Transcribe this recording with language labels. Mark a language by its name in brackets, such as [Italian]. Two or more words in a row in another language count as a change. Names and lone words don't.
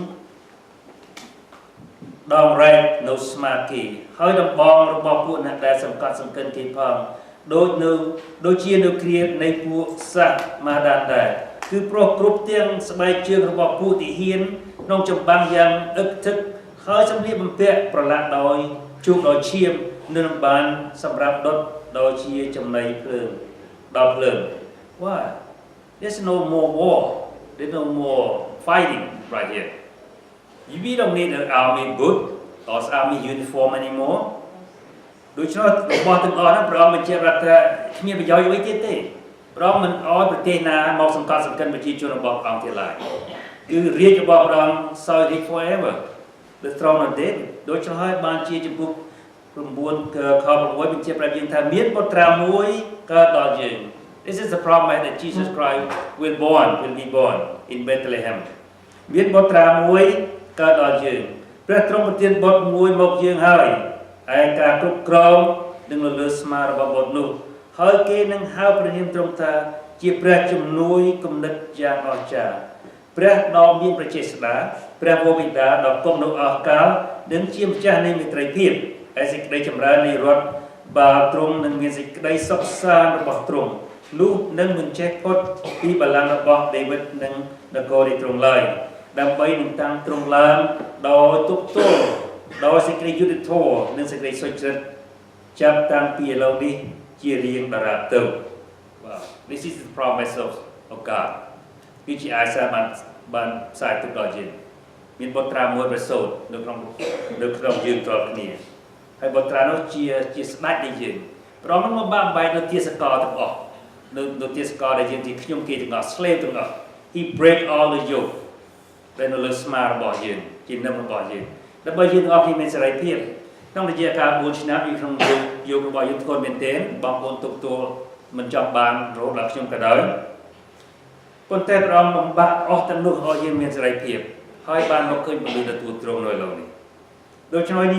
[Khmer] ដងរែកនៅស្មាគេហើយដំបងរបស់ពួកអ្នកដែលសង្កត់សង្កិនគេផងដូចជានៅគ្រានៃពួកសាសម៉ាដានដែរគឺព្រោះគ្រប់ទាំងស្បែកជើងរបស់ពួកទាហានក្នុងចម្បាំងយ៉ាងអឹកធឹកហើយសម្លៀកបំពាក់ប្រឡាក់ដោយជូកដោយឈាមនឹងបានសម្រាប់ដុតដោយជាចំណីភ្លើងដល់ភ្លើង [English] Why there's no more war there's no more fighting right here we don't need an army boot or army uniform anymore [Khmer] ដូច្នោះរបស់ទាំងអស់ហ្នឹងព្រះអង្គបញ្ជាក់ប្រាប់ថាគ្មានប្រយោជន៍អ្វីទៀតទេព្រះអង្គមិនអោយប្រទេសណាមកសង្កត់សង្កិនប្រជាជនរបស់ព្រះអង្គទៀតឡើយគឺរាជរបស់ព្រះអង្គសោយរាជ [English] forever the throne of David [Khmer] ដូច្នោះហើយបានជាជំពូក 9 ខ 6បញ្ជាក់ប្រាប់យើងថាមានបុត្រាមួយកើតដល់យើង [English] This is the promise that Jesus Christ will be born in Bethlehem [Khmer] មានបុត្រាមួយកើតដល់យើងព្រះទ្រង់ប្រទានបុត្រមួយមកយើងហើយឯ ការគ្រប់គ្រងនឹងលើស្មារបស់បុត្រនោះហើយគេនឹងហៅព្រះនាមទ្រង់ថាជាព្រះជំនួយគំនិតយ៉ាងអស្ចារ្យព្រះដ៏មានព្រះចេស្តាព្រះវរបិតាដ៏គង់នៅអស់កលនិងជាម្ចាស់នៃមេត្រីភាពឯសេចក្តីចម្រើននៃរដ្ឋបាល់ទ្រង់នឹងមានសេចក្តីសុខសាន្តរបស់ទ្រង់នោះនឹងមិនចេះផុតពីបល្ល័ង្ករបស់ដាវីត និងនគរនៃទ្រង់ឡើយដើម្បីនឹងតាំងទ្រង់ឡើងដោយទុកទោសដោយសេចក្តីយុត្តិធម៌និងសេចក្តីសុចរិតចាប់តាំងពីឥឡូវនេះជារៀងដរាបទៅ [English] Wow this is the promise of God [Khmer] គឺជាអាសាបានផ្សាយទុកដល់យើងមានបុត្រាមួយប្រសូតនៅក្នុង យើងតរគ្នាហើយបុត្រានោះជាស្ដេចនៃយើងព្រះអង្គមកបានបែកនៅទាសកលទាំងអស់នៅទាសកលដែលយើងជាខ្ញុំគេទាំងអស់ slave ទាំងអស់ [English] He break all the yoke [Khmer] ដែលនៅលើស្មារបស់យើងជា នឹមរបស់យើងដើម្បីយើងទាំងអស់គ្នាមានសេរីភាពក្នុងរយៈកាល4ឆ្នាំក្នុងយុគរបស់យើងធ្ងន់មែនទែនបងប្អូនទុកទួលមិនចង់បានរហូតដល់ខ្ញុំក៏ដោយ ប៉ុន្តែព្រះអង្គបំបាក់អស់ទាំងនោះឲ្យយើងមានសេរីភាពហើយបានមកឃើញពលិទទួលទ្រង់នៅឡើយនេះដូច្នេះនេះ